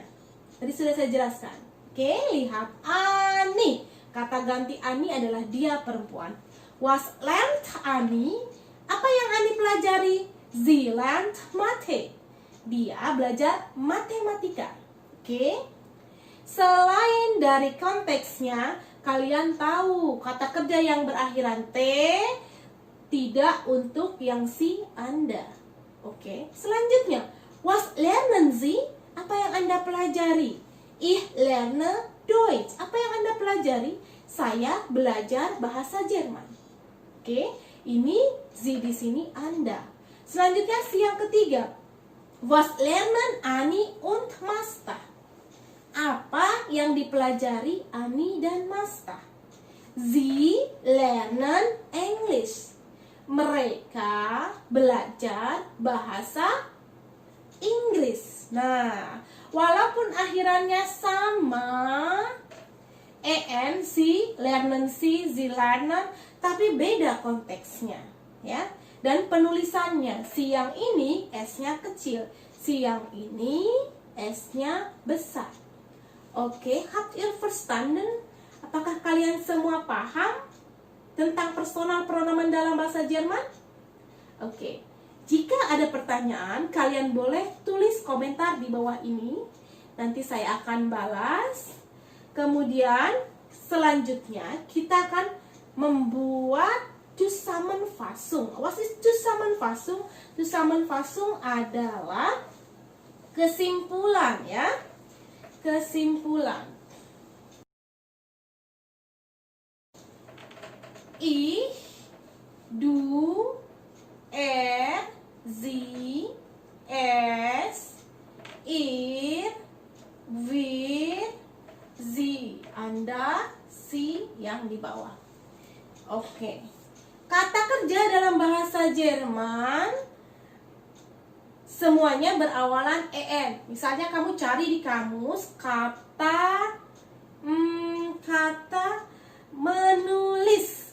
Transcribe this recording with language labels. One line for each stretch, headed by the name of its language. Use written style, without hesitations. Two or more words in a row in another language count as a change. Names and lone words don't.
Indonesian: Tadi sudah saya jelaskan. Oke, lihat Ani. Kata ganti Ani adalah dia perempuan.
German: Was lernt
Indonesian: Ani? Apa yang Ani pelajari?
German: Sie lernt Mathe.
Indonesian: Dia belajar matematika. Oke. Selain dari konteksnya, kalian tahu kata kerja yang berakhiran T tidak untuk yang si Anda. Oke. Selanjutnya,
German: was lernen Sie?
Indonesian: Apa yang Anda pelajari?
German: Ich lerne Deutsch.
Indonesian: Apa yang Anda pelajari? Saya belajar bahasa Jerman. Oke. Ini Sie di sini Anda. Selanjutnya si yang ketiga.
German: Was lernen Ani und Masta?
Indonesian: Apa yang dipelajari Ani dan Masta?
German: Sie lernen English.
Indonesian: Mereka belajar bahasa Inggris. Nah, walaupun akhirannya sama,
German: en, sie lernen, sie lernen,
Indonesian: tapi beda konteksnya, ya. Dan penulisannya, si yang ini S-nya kecil, si yang ini S-nya besar. Oke,
German: habt ihr verstanden?
Indonesian: Apakah kalian semua paham tentang
German: personal pronomen
Indonesian: dalam bahasa Jerman? Oke, jika ada pertanyaan, kalian boleh tulis komentar di bawah ini. Nanti saya akan balas. Kemudian, selanjutnya kita akan membuat Zusammenfassung.
German: Was ist Zusammenfassung?
Indonesian: Zusammenfassung adalah kesimpulan, ya. Kesimpulan.
German: Ich, du, er, sie, es, ihr, wir, sie.
Indonesian: Anda, si yang di bawah. Oke. Kata kerja dalam bahasa Jerman semuanya berawalan en. Misalnya kamu cari di kamus kata menulis.